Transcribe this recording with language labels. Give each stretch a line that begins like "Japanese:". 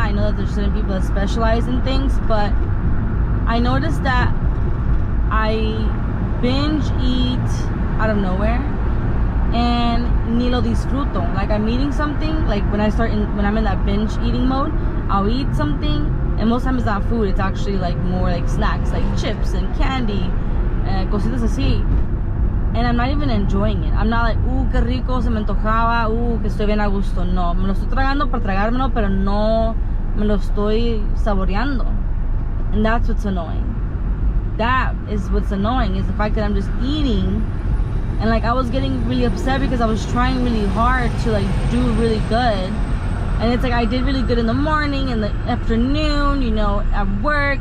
English: I know that there's certain people that specialize in things, but I noticed that I binge eat out of nowhere and
Spanish: ni lo disfruto.
English: Like, I'm eating something, like when I'm in that binge eating mode, I'll eat something, and most times it's not food, it's actually like more like snacks, like chips and candy
Spanish: cositas así.
English: And I'm not even enjoying it. I'm not like,
Spanish: qué rico, se me antojaba, que estoy bien a gusto. No, me lo estoy tragando para tragármelo, pero no me lo estoy saboreando.
English: And that's what's annoying. That is what's annoying, is the fact that I'm just eating. And like, I was getting really upset because I was trying really hard to like do really good. And it's like, I did really good in the morning, in the afternoon, you know, at work.